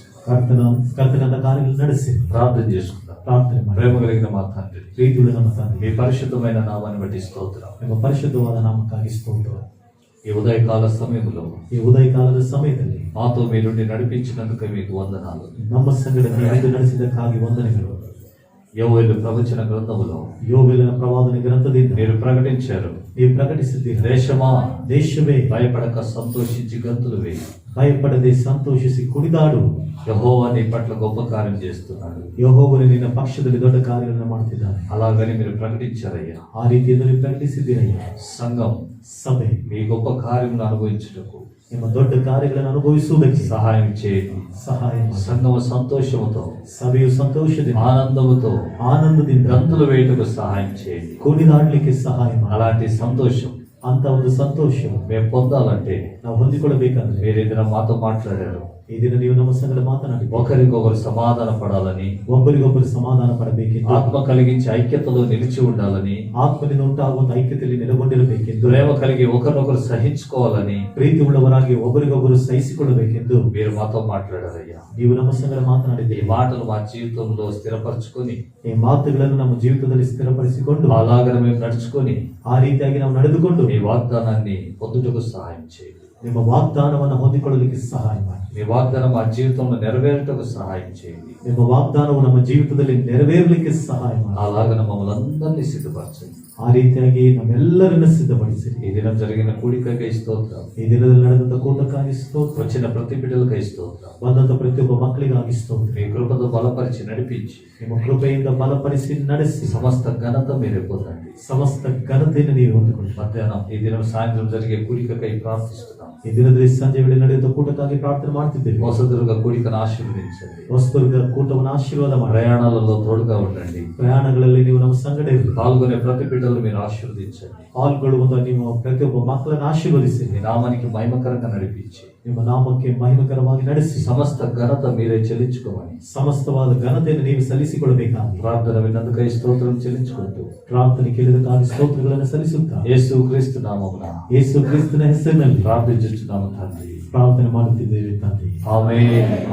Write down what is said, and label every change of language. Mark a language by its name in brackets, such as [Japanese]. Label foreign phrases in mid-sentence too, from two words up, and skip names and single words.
[Kannada] ಕರ್ತನಂತ ಕಾರ್ಯಗಳು ನಡೆಸಿ [Telugu] ప్రార్థన చేసుకుందాం. [Kannada] ಪ್ರಾರ್ಥನೆ ಮಾಡಿ. [Telugu] ప్రేమ కలిగిన మా తండ్రి, [Kannada] ಪ್ರೀತಿಯುಳ್ಳ ನಮ್ಮ ತಂದೆ, [Telugu] మీ పరిశుద్ధమైన నామాన్ని బట్టి స్తోత్రం. [Kannada] ನಿಮ್ಮ ಪರಿಶುದ್ಧವಾದ ನಾಮಕ್ಕಾಗಿ ಸ್ತೋತ್ರ. [Telugu] ఈ ఉదయకాల సమయంలో [Kannada] ಈ ಉದಯಕಾಲದ ಸಮಯದಲ್ಲಿ [Telugu] మాతో మీరుండి నడిపించినందుకు మీకు వందనాలు. [Kannada] ನಮ್ಮ ಸಂಗಡ ನೀವು ನಡೆಸಿದ್ದಕ್ಕಾಗಿ ವಂದನೆಗಳು. [Telugu] యోవేలు ప్రవచన గ్రంథములో [Kannada] ಯೋವೇಲನ ಪ್ರವಾದನೆ ಗ್ರಂಥದಿಂದ [Telugu] మీరు ప్రకటించారు, [Kannada] ನೀವು ಪ್ರಕಟಿಸಿದ್ದೀರಿ. [Telugu] దేశమా [Kannada] ದೇಶವೇ [Telugu] భయపడక సంతోషించి గంతులు వేయి, [Kannada] ಭಯಪಡದೆ ಸಂತೋಷಿಸಿ ಕುಣಿದಾಡು. [Telugu] యెహోవా నీ పట్ల గొప్ప కార్యం చేస్తున్నాడు. [Kannada] ಯೆಹೋವನು ನಿನ್ನ ಪಕ್ಷದಲ್ಲಿ ದೊಡ್ಡ ಕಾರ್ಯಗಳನ್ನು ಮಾಡುತ್ತಿದ್ದಾನೆ. [Telugu] అలాగని మీరు ప్రకటించారయ్యా. [Kannada] ಆ ರೀತಿಯಿಂದ ನೀವು ಪ್ರಕಟಿಸಿದ್ದೀರಯ್ಯ. [Telugu] సంఘం [Kannada] ಸಭೆ [Telugu] మీ గొప్ప కార్యం అనుభవించుటకు [Kannada] ನಿಮ್ಮ ದೊಡ್ಡ ಕಾರ್ಯಗಳನ್ನು ಅನುಭವಿಸುವುದಕ್ಕೆ [Telugu] సహాయం చేయండి. [Kannada] ಸಹಾಯ ಮಾಡಿ. [Telugu] సంఘము సంతోషముతో [Kannada] ಸಭೆಯು ಸಂತೋಷದಿಂದ [Telugu] ఆనందముతో [Kannada] ಆನಂದದಿಂದ [Telugu] గంతులు వేయుటకు సహాయం చేయండి. [Kannada] ಕುಣಿದಾಡ್ಲಿಕ್ಕೆ ಸಹಾಯ ಮಾಡಿ. [Telugu] అలాంటి సంతోషం [Kannada] ಅಂತ ಒಂದು ಸಂತೋಷ [Telugu] మేము పొందాలంటే [Kannada] ನಾವು ಹೊಂದಿಕೊಳ್ಳಬೇಕಂದ್ರೆ [Telugu] మీరు ఏదైనా మాతో మాట్లాడారు, [Kannada] ಈ ದಿನ ನೀವು ನಮ್ಮ ಸಂಗಡ ಮಾತನಾಡಿ [Telugu] ఒకరికొకరు సమాధాన పడాలని, [Kannada] ಒಬ್ಬರಿಗೊಬ್ಬರು ಸಮಾಧಾನ ಪಡಬೇಕೆಂದು, [Telugu] ఆత్మ కలిగించి ఐక్యతలో నిలిచి ఉండాలని, [Kannada] ಆತ್ಮನಿಂದ ಉಂಟಾಗುವಂತ ಐಕ್ಯತೆಯಲ್ಲಿ ನೆಲೆಗೊಂಡಿರಬೇಕೆಂದು, [Telugu] ప్రేమ కలిగి ఒకరినొకరు సహించుకోవాలని [Kannada] ಪ್ರೀತಿ ಉಳ್ಳವರಾಗಿ ಒಬ್ಬರಿಗೊಬ್ಬರು ಸಹಿಸಿಕೊಳ್ಳಬೇಕೆಂದು [Telugu] మీరు మాతో మాట్లాడారయ్యా. [Kannada] ನೀವು ನಮ್ಮ ಸಂಗಡ [Telugu] ఈ [Kannada] ಮಾತನಾಡಿದ್ದೀರಿ. [Telugu] మాటలు మా జీవితంలో స్థిరపరచుకొని [Kannada] ಈ ಮಾತುಗಳನ್ನು ನಮ್ಮ ಜೀವಿತದಲ್ಲಿ ಸ್ಥಿರಪಡಿಸಿಕೊಂಡು [Telugu] అలాగనే మేము నడుచుకొని [Kannada] ಆ ರೀತಿಯಾಗಿ ನಾವು ನಡೆದುಕೊಂಡು [Telugu] మీ వాగ్దానాన్ని పొందుటకు సహాయం చేయండి. [Kannada] ನಿಮ್ಮ ವಾಗ್ದಾನವನ್ನು ಹೊಂದಿಕೊಳ್ಳಲಿಕ್ಕೆ ಸಹಾಯ ಮಾಡಿ. [Telugu] మీ వాగ్దానం మా జీవితంలో నెరవేరుటకు సహాయం చేయండి. [Kannada] ನಿಮ್ಮ ವಾಗ್ದಾನವು ನಮ್ಮ ಜೀವಿತದಲ್ಲಿ ನೆರವೇರಲಿಕ್ಕೆ ಸಹಾಯ ಮಾಡಿ. [Telugu] అలాగనే మమ్మల్ని అందరినీ సిద్ధపరచండి. [Kannada] ಆ ರೀತಿಯಾಗಿ ನಮ್ಮೆಲ್ಲರನ್ನ ಸಿದ್ಧಪಡಿಸಿರಿ. [Telugu] ఈ దినం జరిగిన కూడికకై స్తోత్రం, [Kannada] ಈ ದಿನದಲ್ಲಿ ನಡೆದಂತ ಕೂಟಕ್ಕಾಗಿ ಸ್ತೋತ್ರ. [Telugu] వచ్చిన ప్రతి బిడ్డలకై స్తోత్రం. [Kannada] ಬಂದಂತ ಪ್ರತಿಯೊಬ್ಬ ಮಕ್ಕಳಿಗಾಗಿ ಸ್ತೋತ್ರ. [Telugu] మీ కృపతో బలపరిచి నడిపించి [Kannada] ನಿಮ್ಮ ಕೃಪೆಯಿಂದ ಬಲಪಡಿಸಿ ನಡೆಸಿ [Telugu] సమస్త ఘనత మీరే పొందండి. [Kannada] ಸಮಸ್ತ ಘನತೆಯನ್ನು ನೀವು ಹೊಂದಿಕೊಳ್ಳಿ. [Telugu] మధ్యాహ్నం ఈ దినం సాయంత్రం జరిగే కూడికకై ప్రార్థిస్తున్నాం. [Kannada] ಈ ದಿನದಲ್ಲಿ ಸಂಜೆ ವೇಳೆ ನಡೆಯುವಂತ ಕೂಟಕ್ಕಾಗಿ ಪ್ರಾರ್ಥನೆ ಮಾಡ್ತಿದ್ದೇವೆ. [Telugu] వసతులుగా కూడికను ఆశీర్వదించండి. [Kannada] ವಸ್ತುರ್ಗ ಕೂಟವನ್ನು ಆಶೀರ್ವಾದ ಮಾಡಿ. [Telugu] ప్రయాణాలలో తోడుగా ఉండండి. [Kannada] ಪ್ರಯಾಣಗಳಲ್ಲಿ ನೀವು ನಮ್ಮ ಸಂಗಡ ಇರಿ. [Telugu] పాల్గొనే ప్రతి బిడ్డలు మీరు ఆశీర్వదించండి. [Kannada] ಪಾಲ್ಗೊಳ್ಳುವಂತ ನೀವು ಪ್ರತಿಯೊಬ್ಬ ಮಕ್ಕಳನ್ನು ಆಶೀರ್ವದಿಸಿ. [Telugu] మీ నామానికి మహిమకరంగా నడిపించి [Kannada] ನಿಮ್ಮ ನಾಮಕ್ಕೆ ಮಹಿಮಕರವಾಗಿ ನಡೆಸಿ [Telugu] సమస్త ఘనత మీరే చెల్లించుకోమని [Kannada] ಸಮಸ್ತವಾದ ಘನತೆಯನ್ನು ನೀವು ಸಲ್ಲಿಸಿಕೊಳ್ಳಬೇಕಾಗಿ [Telugu] ప్రార్థన విన్నందుకై స్తోత్రం చెల్లించుకుంటూ [Kannada] ಪ್ರಾರ್ಥನೆ ಕೇಳಿದಕ್ಕಾಗಿ ಸ್ತೋತ್ರಗಳನ್ನು ಸಲ್ಲಿಸುತ್ತಾ [Telugu] యేసు క్రీస్తు నామమున [Kannada] ಯೇಸು ಕ್ರಿಸ್ತನ ಹೆಸರಿನಲ್ಲಿ [Telugu] ప్రార్థించుచున్నాము తండ్రి. [Kannada] ಪ್ರಾರ್ಥನೆ ಮಾಡುತ್ತಿದ್ದೇವೆ ತಂದೆ. [Telugu] ఆమేన్.